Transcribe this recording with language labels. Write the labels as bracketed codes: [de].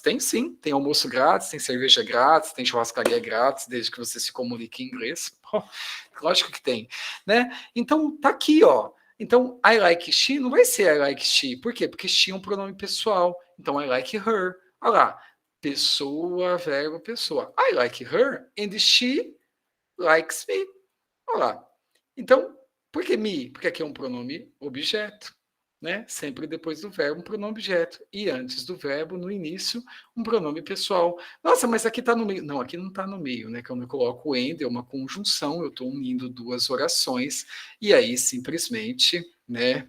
[pt] Tem sim, tem almoço grátis, tem cerveja grátis, tem churrascaria grátis, desde que você se comunique em inglês. Pô, lógico que tem, né? Então, tá aqui, ó. Então, [en] I like she [pt] não vai ser I like she. Por quê? Porque she é um pronome pessoal. Então, [en] I like her. [pt] Olha lá. Pessoa, verbo, pessoa. [en] I like her and she likes me. [pt] Olha lá. Então, por que me? Porque aqui é um pronome objeto, né? Sempre depois do verbo, um pronome objeto. E antes do verbo, no início, um pronome pessoal. Nossa, mas aqui está no meio. Não, aqui não está no meio, né? Quando eu coloco and, é uma conjunção, eu estou unindo duas orações, e aí simplesmente, né?